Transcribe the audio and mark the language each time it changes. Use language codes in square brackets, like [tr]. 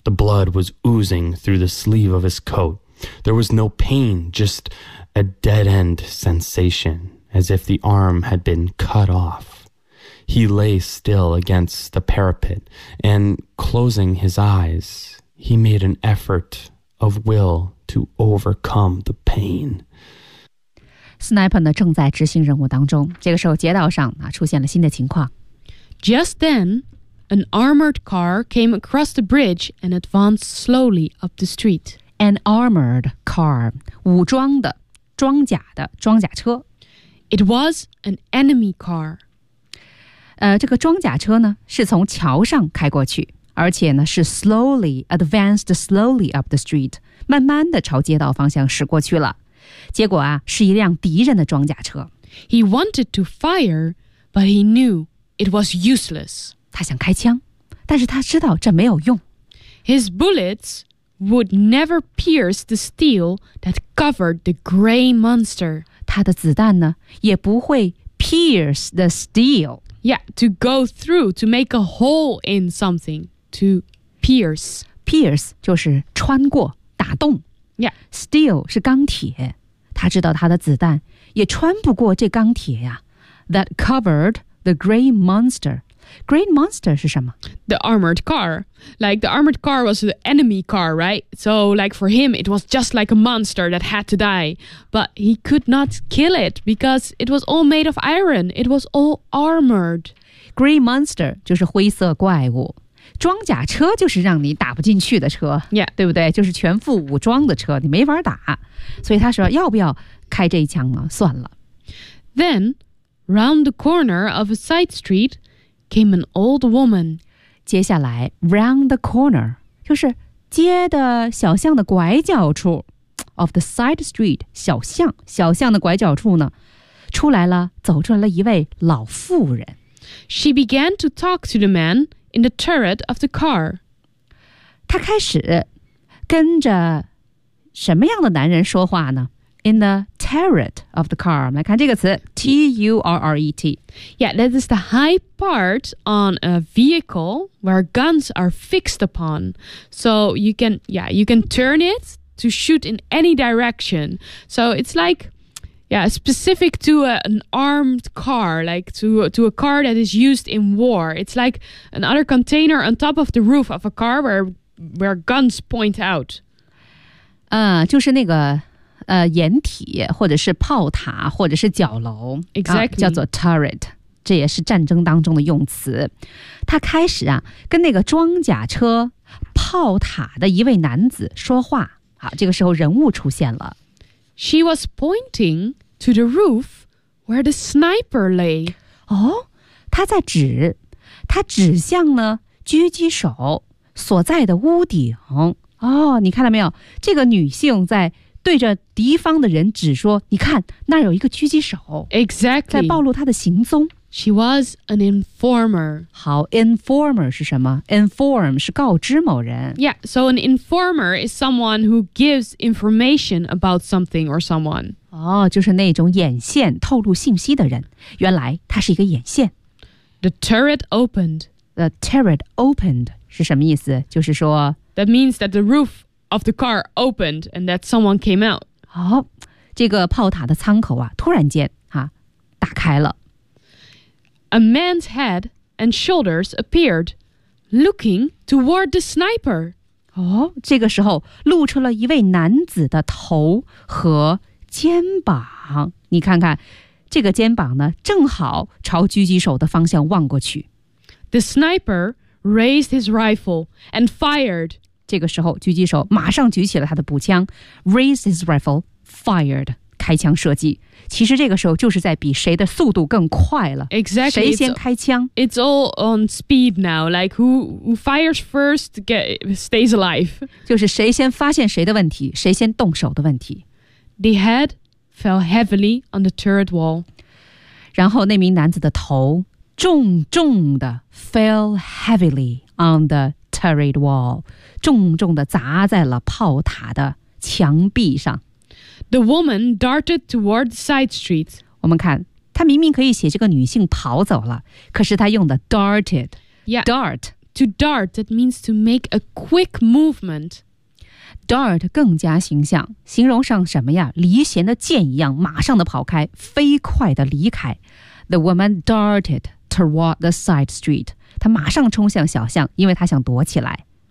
[en] The blood was oozing through the sleeve of his coat. There was no pain, just a dead-end sensation, as if the arm had been cut off. He lay still against the parapet, and closing his eyes, he made an effort of will to overcome the pain. [zh] Sniper 呢正在执行任务当中，这个时候街道上啊出现了新的情况。 [en] Just then, an armored car came across the bridge and advanced slowly up the street. An armored car, [zh] 武装的、装甲的、装甲车。 [en] It was an enemy car. [zh] 这个装甲车呢是从桥上开过去，而且呢是 [en] slowly advanced slowly up the street, [zh] 慢慢的朝街道方向驶过去了。结果啊，是一辆敌人的装甲车。 [en] He wanted to fire, but he knew it was useless. [zh] 他想开枪，但是他知道这没有用。 [en] His bullets would never pierce the steel that covered the gray monster. [zh] 他的子弹呢，也不会 [en] pierce the steel. Yeah, to go through, to make a hole in something, to pierce. [zh] Pierce 就是穿过，打洞。 [en] Yeah. [zh] Steel 是钢铁，他知道他的子弹也穿不过这钢铁呀。 [en] That covered the gray monster. Gray monster [zh] 是什么？ [en] The armored car. Like the armored car was the enemy car, right? So like for him, it was just like a monster that had to die. But he could not kill it because it was all made of iron. It was all armored. [zh] Gray monster 就是灰色怪物。装甲车就是让你打不进去的车、 [en] yeah. [zh] 对不对就是全副武装的车你没法打所以他说要不要开这一枪呢算了 [en] Then, round the corner of a side street came an old woman [zh] 接下来 [en] round the corner [zh] 就是街的小巷的拐角处 [en] of the side street [zh] 小巷小巷的拐角处呢出来了走出来了一位老妇人 [en] She began to talk to the manIn the turret of the car. [zh] 他开始跟着什么样的男人说话呢? [en] In the turret of the car. [zh] 我们来看这个词 T-U-R-R-E-T. [en] Yeah, that is the high part on a vehicle where guns are fixed upon. So you can turn it to shoot in any direction. So it's like... Yeah, specific to an armed car, like to a car that is used in war. It's like another container on top of the roof of a car where guns point out. [zh] 就是那个掩体或者是炮塔或者是角楼 [en] Exactly.、 [zh] 叫做 turret, 这也是战争当中的用词。他开始啊跟那个装甲车炮塔的一位男子说话。好，这个时候人物出现了。 [en] She was pointing to the roof where the sniper lay. [zh] 哦，他在指，他指向呢狙击手所在的屋顶。哦，你看到没有？这个女性在对着敌方的人指说：“你看，那儿有一个狙击手。” [en] Exactly. [zh] 在暴露他的行踪。 [en] She was an informer. [zh] 好 ,informer 是什么 ?inform 是告知某人。 [en] Yeah, so an informer is someone who gives information about something or someone. [zh] 哦就是那种眼线透露信息的人。原来他是一个眼线。 [en] The turret opened. The turret opened [zh] 是什么意思就是说。 [en] That means that the roof of the car opened and that someone came out. [zh] 好、哦、这个炮塔的舱口啊突然间啊打开了。 [en] a man's head and shoulders appeared, looking toward the sniper. [zh] 哦，这个时候露出了一位男子的头和肩膀。你看看，这个肩膀呢，正好朝狙击手的方向望过去。 [en] The sniper raised his rifle and fired. [zh] 这个时候，狙击手马上举起了他的步枪 ， [en] raised his rifle, fired. [zh] 开枪射击。其实这个时候就是在比谁的速度更快了。 [en] Exactly. [zh] 谁先开枪 [en] ？It's all on speed now. Like who fires first stays alive. [zh] 就是谁先发现谁的问题，谁先动手的问题。 [en] The head fell heavily on the turret wall. [zh] 然后那名男子的头。重重的 [en] fell heavily on the turret wall, [zh] 重重的砸在了炮塔的墙壁上。 [en] The woman darted toward the side street. [zh] 我们看，她明明可以写这个女性跑走了，可是她用的 darted. [en] Yeah, dart. To dart, that means to make a quick movement. [zh] Dart 更加形象，形容上什么呀？离弦的箭一样，马上的跑开，飞快的离开。 [en] The woman darted toward the side street. [zh] 她马上冲向小巷，因为她想躲起来。